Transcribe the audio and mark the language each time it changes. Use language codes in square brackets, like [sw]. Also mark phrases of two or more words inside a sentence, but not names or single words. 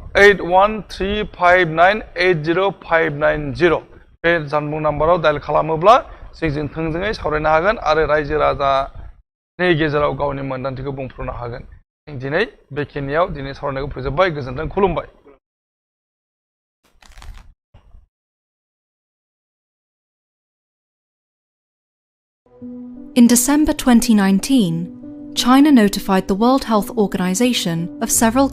[brx] 8135980590 बे जानबुं नाम्बाराव डायल खालामोब्ला जों थोंजोङै सावरायनो हागोन आरो रायजो राजानि गेजेराव गावनि मोनदांथिखौ बुंफोरनो हागोन दिनै बेखिनियाव दिनै सावरायनायखौ फोजोबबाय गोजोनथों खुलुमबाय [en] In December 2019, China notified the World Health Organization of several cases